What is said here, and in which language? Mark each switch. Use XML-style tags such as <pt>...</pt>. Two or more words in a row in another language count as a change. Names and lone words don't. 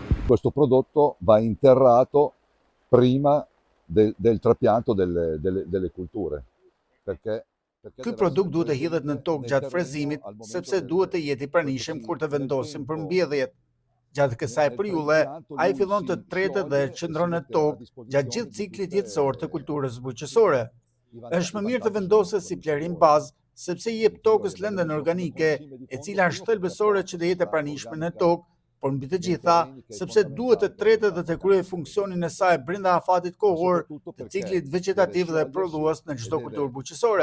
<it>questo prodotto va interrato prima del trapianto delle culture.</it> <sq>Ky produkt duhet të hidhet në tokë gjatë frezimit, sepse duhet të jetë i pranishëm kur të vendosim për mbjelljet. Gjatë kësaj periudhe, ai fillon të tretet dhe qëndron në tokë gjatë gjithë ciklit jetësor të kulturës bujqësore. Është më mirë të vendoset si plerim bazë, sepse i jep tokës lëndën organike, e cila është thelbësore që të jetë e pranishme në tokë, por mbi të gjitha, sepse duhet të tretet dhe të kryejë funksionin e saj brenda afatit kohor të ciklit vegetativ dhe prodhues në çdo kulturë bujqësore.</sq>